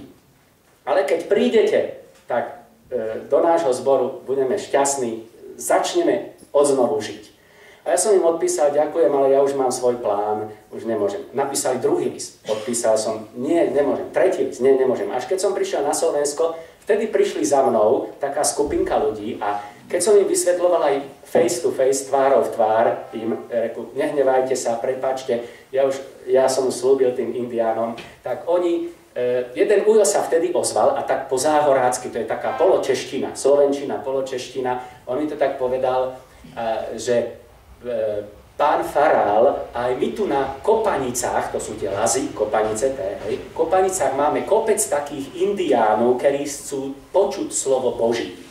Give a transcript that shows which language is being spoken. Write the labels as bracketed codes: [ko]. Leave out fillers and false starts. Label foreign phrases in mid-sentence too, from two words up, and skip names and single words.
[sk] Ale keď prídete, tak do nášho zboru budeme šťastní, začneme odznovu žiť. A ja som im odpísal, ďakujem, ale ja už mám svoj plán, už nemôžem. Napísali druhý list, odpísal som, nie, nemôžem. Tretí list, nie, nemôžem. Až keď som prišiel na Slovensko, vtedy prišli za mnou taká skupinka ľudí a keď som im vysvetľoval aj [en] face to face, [sk] tvárov v tvár, im reku, nehnevajte sa, prepáčte, ja som slúbil tým Indiánom, tak oni, jeden ujo sa vtedy ozval a tak po záhorácky, to je taká poločeština, slovenčina, poločeština, on mi to tak povedal, že pán farál, aj my tu na Kopanicách, to sú tie lazy, Kopanice, v Kopanicách máme kopec takých Indiánov, ktorí chcú počuť slovo Boží.